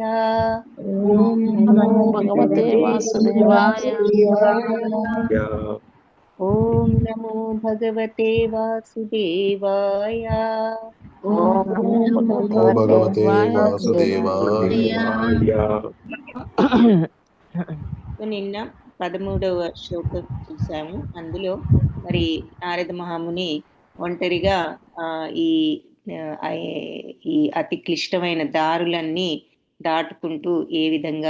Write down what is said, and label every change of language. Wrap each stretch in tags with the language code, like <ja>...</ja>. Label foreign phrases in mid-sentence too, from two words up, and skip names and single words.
<sa>ఓం నమో భగవతే వాసుదేవాయ. ఓం నమో భగవతే వాసుదేవాయ. ఓం నమో భగవతే వాసుదేవాయ.</sa> <te>నిన్న 13వ శ్లోకం చూసాము. అందులో మరి నారద మహాముని ఒంటరిగా ఈ ఆ, ఈ అతి క్లిష్టమైన దారులన్నీ దాటుకుంటూ ఏ విధంగా</te>